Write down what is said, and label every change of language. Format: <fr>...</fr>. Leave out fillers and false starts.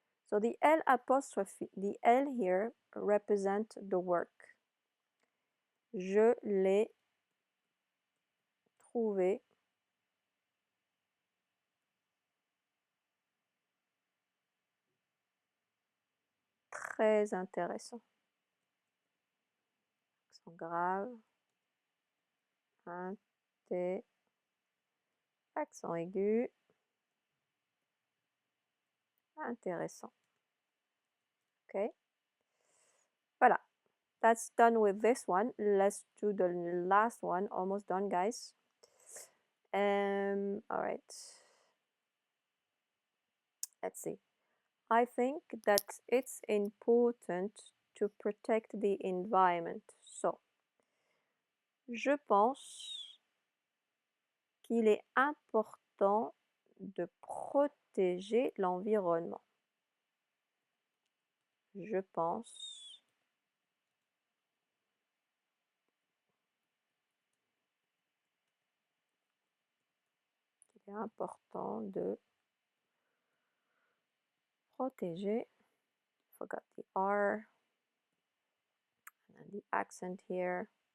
<en>So the L apostrophe, the L here represent the work.</en> <fr>Je l'ai trouvé très intéressant. Accent grave. Accent aigu. Intéressant. Okay. Voilà.</fr> <en>That's done with this one. Let's do the last one. Almost done, guys. All right. Let's see. I think that it's important to protect the environment. So,</en> <fr>je pense qu'il est important de protéger l'environnement. Je pense qu'il est important de protéger.</fr> <en>Forgot the R and the accent here.</en>